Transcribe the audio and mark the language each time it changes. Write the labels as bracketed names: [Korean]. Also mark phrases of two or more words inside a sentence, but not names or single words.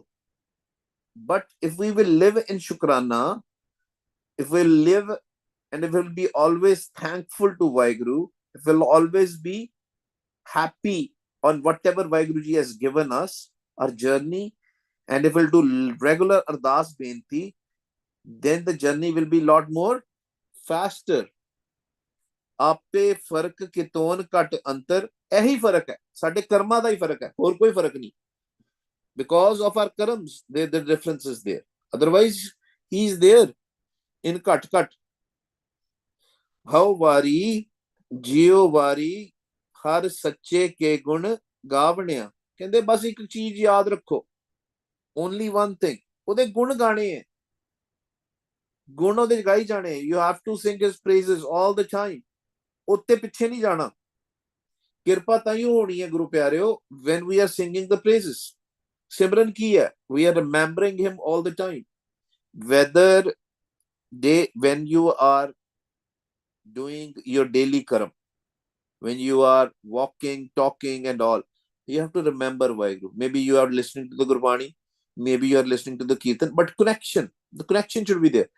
[English] But if we will live in Shukrana, if we live and if we'll be always thankful to Vaheguru, if we'll always be happy on whatever Vaheguruji has given us, our journey, and if we'll do regular Ardas Benti, then the journey will be a lot more faster. [Punjabi] ਆਪੇ ਫਰਕ ਕਿਤੋਨ ਘਟ ਅੰਤਰ ਇਹੀ ਫਰਕ ਹੈ ਸਾਡੇ ਕਰਮਾਂ ਦਾ ਹੀ ਫਰਕ ਹੈ ਹੋਰ ਕੋਈ ਫਰਕ ਨਹੀਂ [English] because of our karams the difference is there, otherwise he is there in [Punjabi] ਘਟ ਹਉ ਵਾਰੀ ਜਿਉ ਵਾਰੀ ਹਰ ਸੱਚੇ ਕੇ ਗੁਣ ਗਾਵਣਿਆ. ਕਹਿੰਦੇ ਬਸ ਇੱਕ ਚੀਜ਼ ਯਾਦ ਰੱਖੋ, [English] only one thing, [Punjabi] ਉਹਦੇ ਗੁਣ ਗਾਣੇ ਹੈ, ਗੁਣ ਉਹਦੇ ਗਾਈ ਜਾਣੇ. [English] you have to sing his praises all the time. [Punjabi] ਉੱਤੇ ਪਿੱਛੇ ਨਹੀਂ ਜਾਣਾ. ਕਿਰਪਾ ਤਾਂ ਹੀ ਹੋਣੀ ਹੈ ਗੁਰੂ ਪਿਆਰਿਓ [English] when we are singing the praises. [Punjabi] ਸਿਮਰਨ ਕੀ ਹੈ? [English] we are remembering him all the time. Whether when you are doing your daily karam, when you are walking, talking and all, you have to remember Vaheguru. Maybe you are listening to the Gurbani, maybe you are listening to the Kirtan, but the connection should be there.